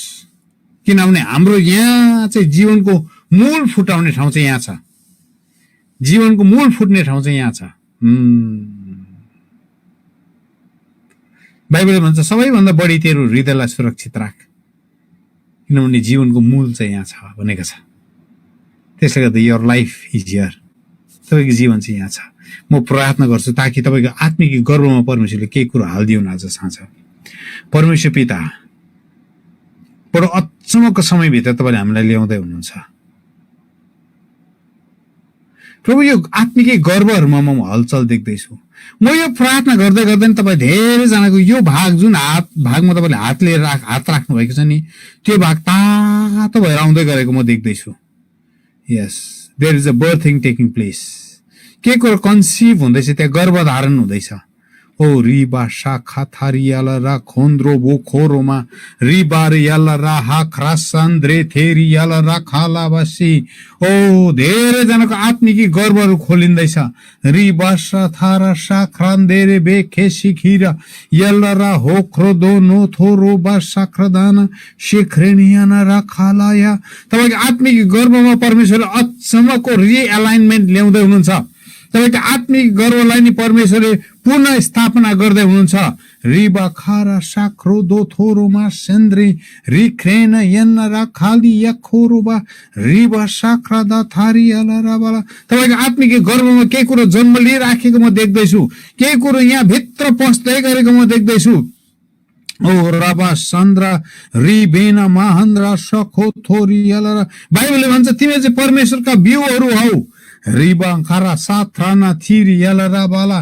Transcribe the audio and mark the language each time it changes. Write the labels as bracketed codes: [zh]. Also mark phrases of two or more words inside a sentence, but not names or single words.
[ne] किनभने हाम्रो यहाँ चाहिँ जीवनको मूल फुटाउने ठाउँ चाहिँ यहाँ छ। जीवनको मूल फुट्ने ठाउँ चाहिँ यहाँ छ। बाइबलले भन्छ सबैभन्दा बढी तेरो हृदयलाई सुरक्षित राख, किनभने जीवनको मूल चाहिँ यहाँ छ भनेको छ। त्यसले गर्दा [en] your life is here, [ne] तपाईँको जीवन चाहिँ यहाँ छ। म प्रार्थना गर्छु ताकि तपाईँको आत्मिक गर्वमा परमेश्वरले केही कुरो हालिदिउन् आज साँझ। परमेश्वर पिता, बडो अचम्मको समयभित्र तपाईँले हामीलाई ल्याउँदै हुनुहुन्छ प्रभु। यो आत्मिकै गर्वहरूमा म हलचल देख्दैछु। म यो प्रार्थना गर्दै गर्दै तपाईँ धेरैजनाको यो भाग, जुन भागमा तपाईँले हात लिएर हात राख्नु भएको छ नि, त्यो भाग तातो भएर आउँदै गरेको म देख्दैछु। [en] Yes, there is a birthing taking place. [ne] के कुरो कन्सिभ हुँदैछ, त्यहाँ गर्भधारण हुँदैछ। ओ रिबा शाखा थारियाला रा खोन्द्रो बो खोरोमा रिबार याला रा हा ख्रासान्द्रे थेरी याला रा खालाबासी। ओ धेरैजनाको आत्मिकी गर्वहरू खोलिँदैछ। रिबा सा थारा सा ख्रान्देरे बे खेसी खिरा याला रा होख्रो दो नो थोरो बा साख्रदाना शेख्रेनियाना रा खालाया। तपाईँको आत्मिकी गर्वमा परमेश्वरले अचम्मको रिएलाइनमेन्ट ल्याउँदै हुनुहुन्छ। तपाईँको आत्मिक गर्वलाई नि परमेश्वरले पुनः स्थापना गर्दै हुनुहुन्छ। रिबा खारा साख्रो दो थोरोमा सेन्द्री रिख्रेन यन्न रा खाली या खोरोबा रिबा साख्रा दा थारी अला राबाला। तपाईँको आत्मिक गर्वमा केही कुरो जन्म लिइराखेको म देख्दैछु। केही कुरो यहाँ भित्र पस्दै गरेको म देख्दैछु। ओ राबा सन्द्रा रिबेना महान्द्रा सखो थोरी अला। बाइबलले भन्छ तिमी चाहिँ परमेश्वरका बिउहरू हौ। रिबा खारा साथराना थिरी याला राबाला।